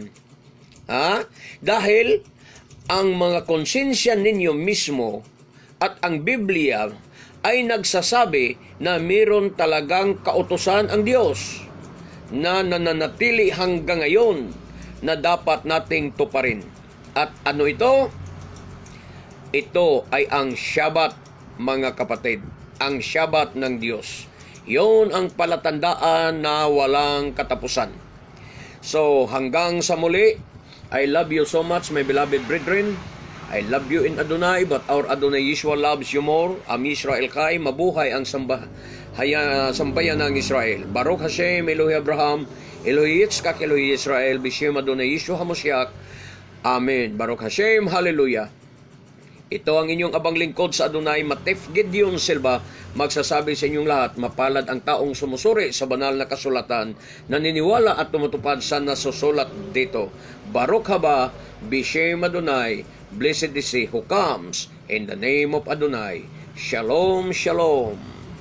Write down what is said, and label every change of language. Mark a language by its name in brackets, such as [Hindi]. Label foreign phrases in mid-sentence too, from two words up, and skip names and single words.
[Filipino] Dahil ang mga konsensya ninyo mismo at ang Biblia ay nagsasabi na mayroon talagang kautusan ang Diyos na nananatili hanggang ngayon na dapat nating tuparin. At ano ito? Ito ay ang Shabbat, mga kapatid, ang Shabbat ng Diyos. Yon ang palatandaan na walang katapusan. So, hanggang sa muli, [English] I love you so much, my beloved brethren. I love you in Adonai, but our Adonai Yeshua loves you more. [Hebrew] עם ישראל חי, [Filipino] mabuhay ang sambayan ng Israel. [Hebrew] ברוך השם, אלוהי אברהם, אלוהי יצחק, אלוהי ישראל, בשם אדוני ישוע המשיח. אמן. ברוך השם, Hallelujah. [Filipino] Ito ang inyong abang lingkod sa Adonai, Matef Gideon Silva, magsasabi sa inyong lahat, mapalad ang taong sumusuri sa banal na kasulatan, naniniwala at tumutupad sa nasusulat dito. [Hebrew] ברוך הבא, בשם אדוני, [English] blessed is he who comes in the name of Adonai. [Hebrew] שלום, שלום.